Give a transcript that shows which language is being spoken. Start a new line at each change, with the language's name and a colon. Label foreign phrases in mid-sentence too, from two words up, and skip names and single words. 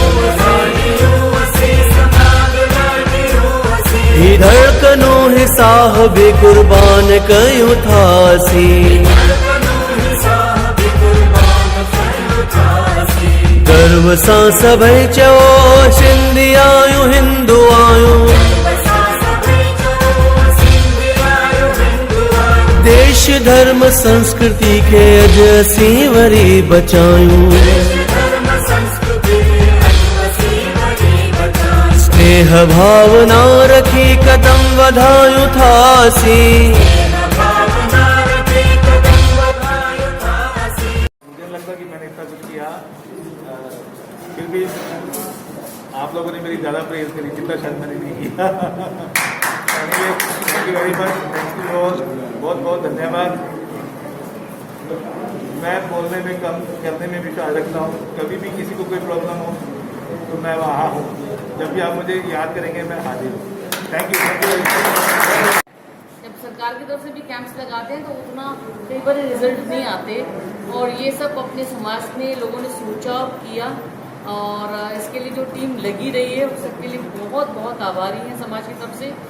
Sindhi: ही धड़कनूं ही साह बि कुर्बान कयूं था असीं। गर्व सां सभई चओ सिंधी आहियूं, हिंदू आहियूं, देश धर्म संस्कृति के अज असीं वरी बचायूं। स्नेह भावना रखी कदम वधायूं था असीं।
Hindi: मुझे लगता कि मैंने इतना कुछ किया, फिर भी आप लोगों ने मेरी ज़्यादा प्रेज करी जितना शायद मैंने नहीं किया।
English: thank you very much, thank you all,
Hindi: बहुत बहुत धन्यवाद। मैं बोलने में कम, करने में विश्वास रखता हूँ। कभी भी किसी को कोई प्रॉब्लम हो तो मैं वहाँ हूँ, जब भी आप मुझे याद करेंगे मैं हाजिर हूँ।
English: thank you.
Hindi: जब सरकार की तरफ से भी कैंप्स लगाते हैं तो उतना कई बार रिजल्ट नहीं आते, और ये सब अपने समाज में लोगों ने सोचा किया, और इसके लिए जो टीम लगी रही है उस सबके लिए बहुत बहुत आभारी हैं समाज की तरफ से।